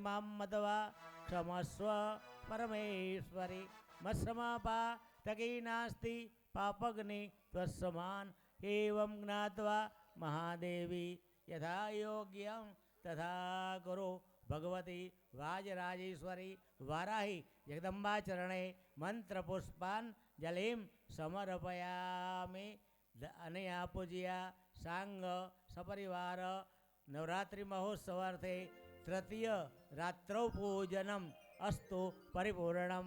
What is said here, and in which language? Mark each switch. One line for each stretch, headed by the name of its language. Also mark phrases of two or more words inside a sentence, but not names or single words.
Sanskrit: मां मत्वा क्षमस्व परमेश्वरि मत्समापा तकी नास्ति पापग्नि त्वत्समान एवं ज्ञात्वा महादेवी यथा योग्यं तथा कुरु भगवती વાજરાજેશ્વરી વારાહી જગદંબા ચરણે મંત્ર પુષ્પાન જલીમ સમર્પયામિ. અને આ પૂજ્યા સાંગ સપરિવાર નવરાત્રિ મહોત્સવાર્થે તૃતીય રાત્રૌ પૂજનમ અસ્તુ પરિપૂર્ણમ.